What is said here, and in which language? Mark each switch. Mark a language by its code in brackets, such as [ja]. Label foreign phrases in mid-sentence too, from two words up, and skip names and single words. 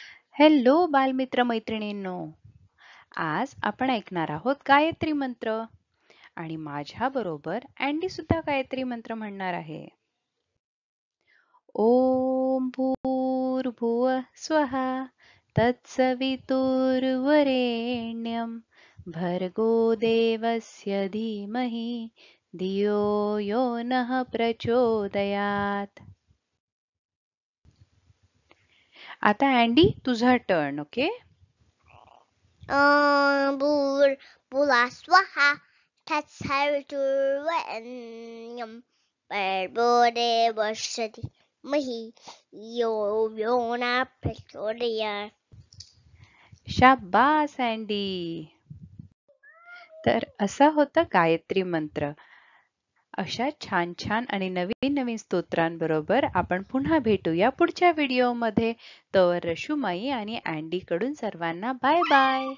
[mr] हॅलो बालमित्र मैत्रिणींनो, आज आपण ऐकणार आहोत गायत्री मंत्र आणि माझ्या बरोबर अँडी सुद्धा गायत्री मंत्र म्हणणार आहे. [sa] ओम भूर्भुवः स्वः तत्सवितुर्वरेण्यं भर्गो देवस्य धीमहि धियो यो नः प्रचोदयात्. [mr] आता अँडी तुझा टर्न. ओके. [sa] भूर्भुवः स्वः तत्सवितुर्वरेण्यं भर्गो देवस्य धीमहि धियो यो नः प्रचोदयात्. [mr] शाबास अँडी. तर असा होता गायत्री मंत्र. अशा छान छान आणि नवीन नवीन स्तोत्रांबरोबर आपण पुन्हा भेटूया पुढच्या व्हिडिओमध्ये. तर रशुमाई आणि अँडी कडून सर्वांना [en] bye bye.